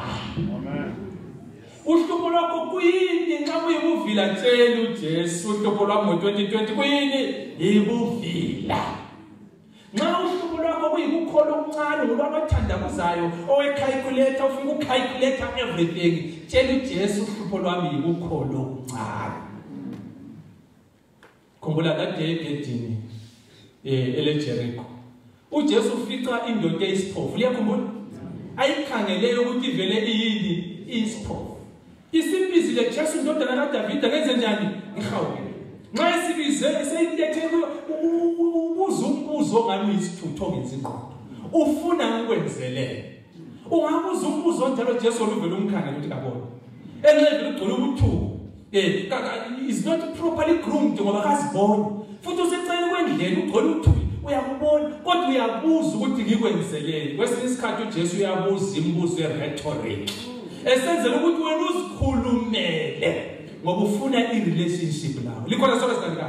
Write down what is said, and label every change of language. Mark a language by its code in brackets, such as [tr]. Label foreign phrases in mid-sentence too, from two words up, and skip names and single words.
[nd] Uhlupho lwakho kuyini nxa kuyibuvila tshela uJesu uhlupho lwami ngo2020 kuyini ibuvila. Nxa uhlupho lwakho kuyikukholo okuncane ngolwabathandabuzayo owecalculator ufuna ukucalculate everything tshela uJesu uhlupho lwami yikukholo okuncane. Khumbula kade egedini eleJericho uJesu ufica indoda eyisiphofu. Liyakhumbula ayikhangeleyo ukuthi ivele iyini isiphofu. Isimbizile Jesu indodana kaDavida ngenze njani ngihawule. Nxa isibize seyilethe umbuzo ngani isithutho ngezinqondo. Ufuna ukwenzelele. Ungabuza umbuzo njalo Jesu oluvela umkhangela ukuthi kabona. Engeke ugcole ubuthuku. [en] Is not properly groomed [nd] ngoba kasiboni. Futhi usecela kwendlela ugcole ubuthuku. Uyakubona kodwa uyabuza ukuthi ngikwenzelele. Kwesinye isikhathi uJesu uyabuza imibuzo rhetoric. Esenzela ukuthi wena uzikhulumele ngoba ufuna irelationship nawe. Likhona sonke sikhathi.